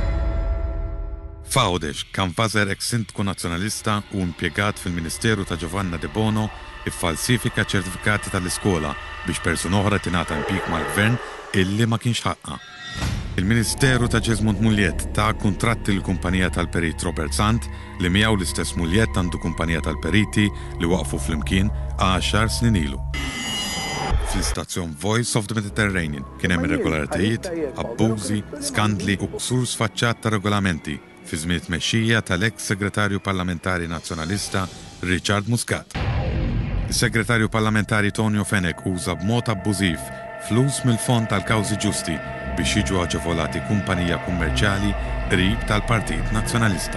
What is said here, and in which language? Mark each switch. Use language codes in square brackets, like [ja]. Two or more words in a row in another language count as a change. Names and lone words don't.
[mt] Fawdex kan fażer ex-sindku nazzjonalista u impjegat fil-Ministeru ta' Giovanna De Bono iffalsifika ċertifikati tal-iskola biex persuna oħra tingħata impjieg mal-gvern illi ma kienx ħaqqa. Il-Ministeru ta' Jesmond Muljet ta' kuntratti l-kumpanija tal-perit Robert Sant li miegħu l-istess Muljet għandu kumpanija tal-periti li waqfu fl-imkien 10 snin ilu. Fl-istazzjon Voice of the Mediterranean kien hemm irregolaritajiet, abbużi, skandli u ksur sfaċċat ta' regolamenti fi żmien tmexxija tal-eks segretarju parlamentari nazzjonalista Richard Muscat. Is-segretarju parlamentari Tonio Fenech uża b'mod abbużiv flus mill-Fond tal-Kawżi Ġusti biex jiġu aġevolati kumpanija kummerċjali qrib tal-Partit Nazzjonalista.